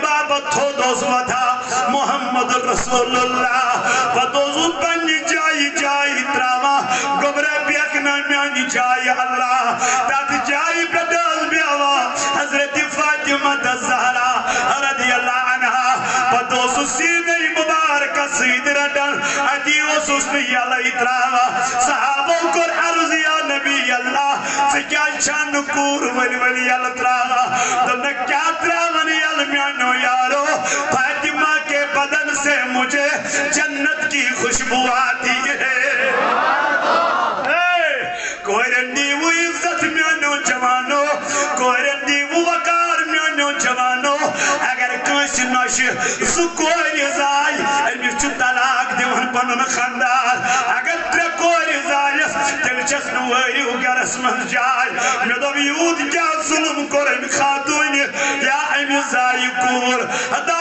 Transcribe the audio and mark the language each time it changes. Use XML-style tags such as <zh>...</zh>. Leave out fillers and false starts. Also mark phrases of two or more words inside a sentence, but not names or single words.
<ks>باپتھ تھوٚد اوس وۄتھان محمد رسول اللہ، پتہٕ اوسُس پننہِ جایہِ جایہِ تراوان، گوبرا بیٚکھ نا میانہِ جایہِ اللہ، تتھ جایہِ پٮ۪ٹھ ٲس بیٚہوان حضرت فاطمہ الزہرا</ks> <ar>رضی اللہ عنہا،</ar> <ks>پتہٕ اوسُس سیٖنے مبارکس سۭتۍ رٹان، اتی اوسُس نہٕ یلے تراوان، صحابو کوٚر عرض</ks> <ar>یا نبی اللہ</ar> <ks>ژٕ کیٛازِ چھکھ نہٕ کوٗر ؤلۍ ؤلۍ یلہٕ تراوان؟ دوٚپنکھ کیٛاہ تراون یلہٕ میانیو یارو،</ks> <ur>فاطمہ کے بدن سے مجھے جنت کی خوشبو آتی ہے۔</ur> <ks>کورین دیو عزت میانیو جوانو، کورین دیو وقار میانیو جوانو، اگر کٲنٛسہِ نۄشہِ زٕ کورِ زاے أمِس چھُ طلاق دِوان پنُن خانٛدار، اگر ترٛےٚ کورِ زایَس تیٚلہِ چھَس نہٕ وٲرِو گرس منٛز جاے، مےٚ دوٚپ یوٗت کیٛاہ ظُلم کوٚر أمۍ خاتوٗنہِ، یا أمِس زایہِ کوٗر، ہتا</ks>